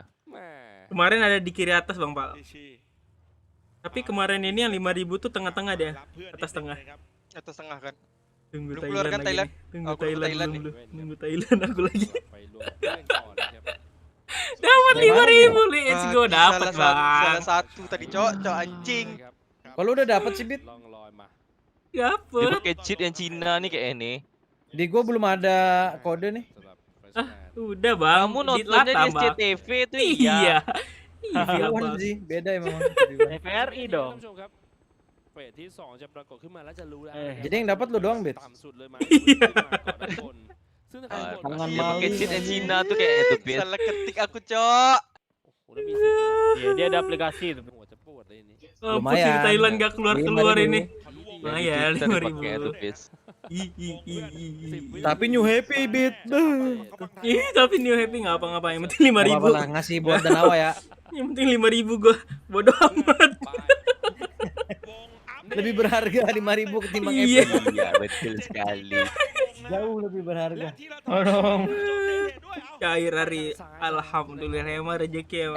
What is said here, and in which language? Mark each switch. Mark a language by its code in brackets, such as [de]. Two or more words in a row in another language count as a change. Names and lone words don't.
[id] Kemarin ada di kiri atas, Bang Pak. Tapi kemarin ini yang 5.000 tuh tengah-tengah dia, atas tengah. Atas tengah kan. Tunggu Belum keluar kan Thailand? Tunggu Thailand aku lagi. Dapat 5.000, [en] let's go, [id] dapat Bang. Salah satu tadi, Cok anjing. Kalau udah dapat sih, Bit. Dia Dapat. pakai cheat yang Cina nih kayak ini. Di gua belum ada kode nih. Udah Bang. Kamu nontonnya di SCTV tuh iya. Iya sih, beda emang. TVRI dong. [th] เฟสที่ 2 จะปรากฏขึ้นมาแล้วจะรู้แล้ว [id] Jadi yang dapat lu doang, Bit. [th] ต่ำสุดเลยมาซึ่ง [id] Dia pakai cheat yang Cina tuh kayak itu, Bit. Salah ketik aku, Cok. Iya, dia ada aplikasi itu. Lumayan. Di Thailand gak keluar ini. Lumayan 5.000. Tapi [en] new happy, [id] Bit. Ih, tapi [en] new happy [id] nggak apa-apa. Yang penting 5.000. Apa-apa lah, ngasih buat Danawa ya. Yang penting 5.000 gua. Bodoh amat. Lebih berharga 5.000 ketimbang Iya. Iya, betul sekali. Jauh lebih berharga. Cair hari alhamdulillah emang rezeki emang.